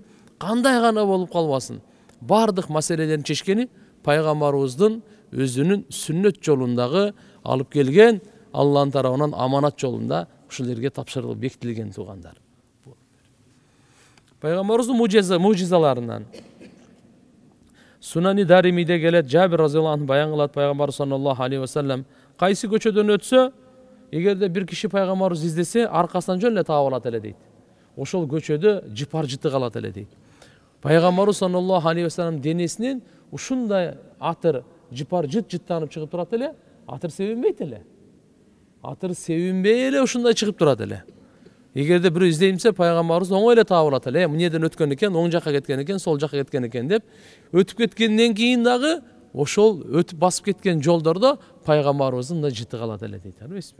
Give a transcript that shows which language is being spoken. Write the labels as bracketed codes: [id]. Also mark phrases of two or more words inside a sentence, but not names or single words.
[ky] Кандай гана болуп калбасын? Бардык маселелерин чечкени пайгамбарыбыздын өзүнүн сүннөт жолундагы алып келген Алланын тарабынан аманат жолунда ушул жерге тапшырылып бекитилген туугандар. Пайгамбарыбыздын мужизаларынан Сунани Даримиде келет, Жабир [ar] رضي الله عنه [ky] баян кылат, пайгамбар [ar] صلى الله عليه وسلم [ky] кайсы көчөдөн өтсө, эгерде бир киши пайгамбарыбызды издесе, аркасынан жөн эле таап алат эле дейт. Ошол көчөдө жыпар жыты калат эле дейт. Пайгамбарыбыз [ar] صلى الله عليه وسلم [ky] денесинен ушундай атыр жыпар жыттанып чыгып турат эле, атыр себинбейт эле. Атыр себинбей эле ушундай чыгып турат эле. Эгерде бирөө издеймсе, пайгамбарыбыз оңой эле таап алат эле. Эмнеден өткөн экен, оң жакка кеткен экен, сол жакка кеткен экен деп, өтүп кеткенден кийин дагы ошол өтүп басып кеткен жолдордо пайгамбарыбыздын да жыты калат эле дейт, эмеспи?